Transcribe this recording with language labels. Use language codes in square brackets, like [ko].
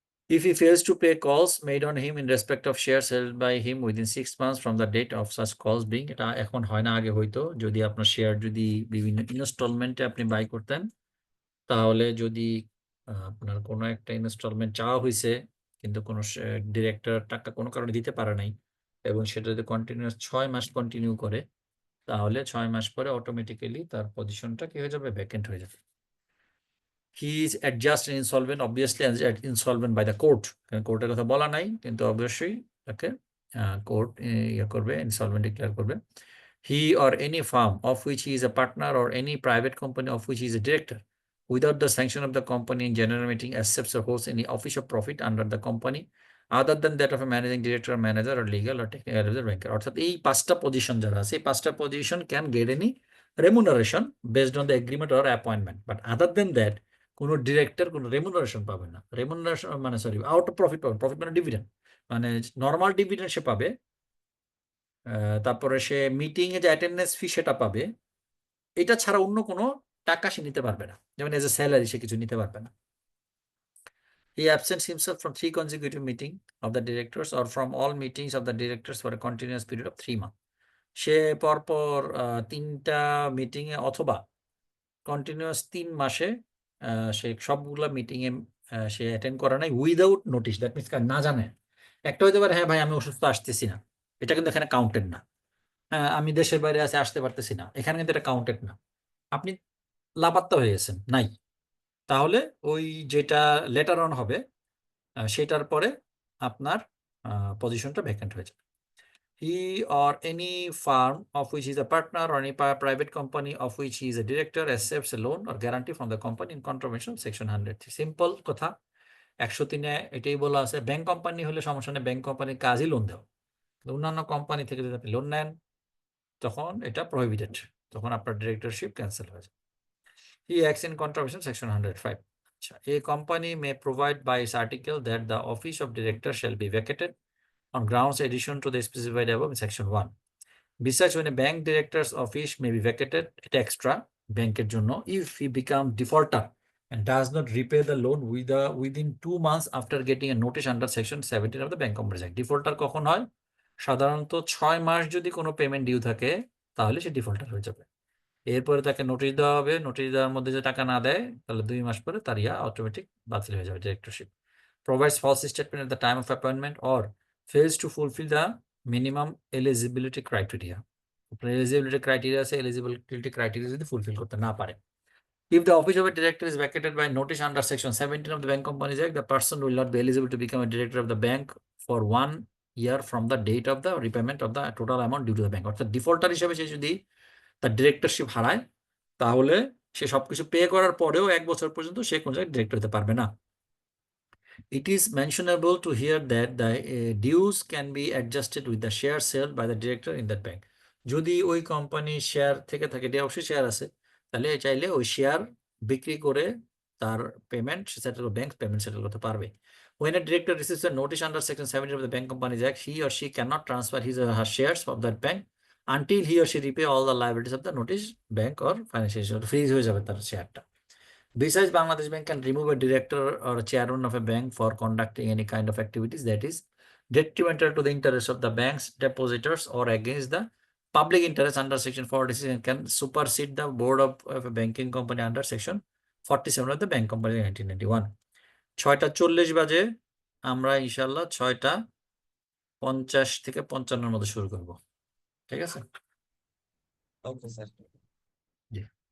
[en] If he fails to pay calls made on him in respect of shares held by him within 6 months from the date of such calls being, [bn] এটা এখন হয় না, আগে হইতো, যদি আপনার share যদি বিভিন্ন ইনস্টলমেন্টে আপনি বাই করতেন, তাহলে যদি আপনার কোনো একটা ইনস্টলমেন্ট চাওয়া হয়েছে কিন্তু কোনো ডিরেক্টর টাকা কোনো কারণে দিতে পারে নাই এবং সেটা যদি কন্টিনিউয়াস 6 মাস কন্টিনিউ করে, তাহলে 6 মাস পরে অটোমেটিক্যালি তার পজিশনটা কি হয়ে যাবে, ভ্যাকেন্ট হয়ে যাবে। [en] He is adjust and insolvent, obviously insolvent by the court, [bn] কারণ কোর্টের কথা বলা নাই, কিন্তু অবশ্যই তাকে কোর্ট ইয়ে করবে, ইনসলভেন্ট ডিক্লেয়ার করবে। [en] He or any firm of which he is a partner or any private company of which he is a director without the sanction of the company in general meeting accepts or holds any official profit under the company other than that of a managing director or manager or legal or technical advisor banker, [bn] অর্থাৎ এই 5টা position যারা আছে, [en] এই 5টা position can get any remuneration based on the agreement or appointment, but other than that [bn] কোনো director কোনো remuneration পাবে না। রেমুনারেশন মানে সরি আউট অফ প্রফিট পাবে, প্রফিট মানে ডিভিডেন্ড, মানে নর্মাল ডিভিডেন্ড সে পাবে, তারপরে সে মিটিং এ যে অ্যাটেন্ডেন্স ফি সেটা পাবে, এটা ছাড়া অন্য কোনো টাকা সে নিতে পারবে না, যেমন এজ এ স্যালারি সে কিছু নিতে পারবে না। [en] He absents himself from 3 consecutive meetings of the directors or from all meetings of the directors for a continuous period of 3 months. [bn] সে পরপর 3টা মিটিং এ অথবা কন্টিনিউয়াস 3 মাসে সে সবগুলা মিটিং এ সে অ্যাটেন্ড করে নাই [en] without notice, that means [bn] না জানে। একটা হইতে পারে হ্যাঁ ভাই আমি অসুস্থ আসতেছি না, এটা কিন্তু এখানে কাউন্টেড না। হ্যাঁ আমি দেশের বাইরে আছি আসতে পারতেছি না, এখানে কিন্তু এটা কাউন্টেড না। আপনি লাপাত্তা হয়ে গেছেন নাই, তাহলে ওই যেটা লেটার অন হবে সেটার পরে আপনার পজিশনটা ভ্যাকেন্ট হয়ে যাবে। [en] He or any firm of which he is a partner or any private company of which he is a director accepts a loan or guarantee from the company in contravention of section 103. [bn] Simple কথা, 103-এ এটাই বলা আছে। Bank company হলে সমস্যা নেই, bank কোম্পানির কাজই loan দেওয়া। অন্যান্য কোম্পানি থেকে যদি আপনি লোন নেন তখন এটা প্রহিবিটেড, তখন আপনার ডিরেক্টরশিপ ক্যান্সেল হয়ে যায়। [en] He acts in contravention of section 105. আচ্ছা, a company may provide by its article that the office of director shall be vacated on grounds addition to the specified above in section 1. Besides, when a bank director's office may be vacated at extra banker jonno if he becomes defaulter and does not repay the loan within 2 months after getting a notice under section 17 of the Bank Companies Act. [bn] Defaulter কখন হয়? সাধারণত 6 মাস যদি কোনো payment due থাকে তাহলে সে defaulter হয়ে যাবে। এরপরে তাকে নোটিশ দেওয়া হবে, নোটিশ দেওয়ার মধ্যে যে টাকা না দেয় তাহলে 2 মাস পরে তার অটোমেটিক বাতিল হয়ে যাবে directorship. [en] Provides false statement at the time of appointment or fails to fulfill the minimum eligibility criteria. [bn] Eligibility criteria আছে, eligibility criteria যদি ফুলফিল করতে না পারে। [en] If the office of a director is vacated by notice under section 17 of the Bank Companies Act, the person will not be eligible to become a director of the bank for 1 year from the date of the repayment of the total amount due to the bank. [bn] অর্থাৎ defaulter হিসেবে সে যদি তার directorship হারায় তাহলে সে সবকিছু pay করার পরেও 1 বছর পর্যন্ত সে কোন জায়গায় ডিরেক্টর হতে পারবে না। [en] It is mentionable to here that the dues can be adjusted with the share sold by the director in that bank. [bn] যদি ওই কোম্পানি শেয়ার থেকে থাকে, এটা অবশ্যই শেয়ার আছে, তাহলে চাইলে ওই শেয়ার বিক্রি করে তার payment settle bank payment settle করতে পারবে। [en] When a director receives a notice under section 17 of the Bank Companies Act, he or she cannot transfer his or her shares of that bank until he or she repay all the liabilities of the notice bank or financial institution. [bn] Fridge হয়ে যাবে তার শেয়ারটা। [en] Besides, Bangladesh Bank can remove a director or a chairman of a bank for conducting any kind of activities that is detrimental to the interest of the bank's depositors or against the public interest under section 46 and can supersede the board of a banking company under section 47 of the Bank Company 1991. [bn] 6:40 বাজে আমরা ইনশাল্লাহ 6:50 থেকে 55 মধ্যে শুরু করব। ঠিক আছে? Okay sir. জি।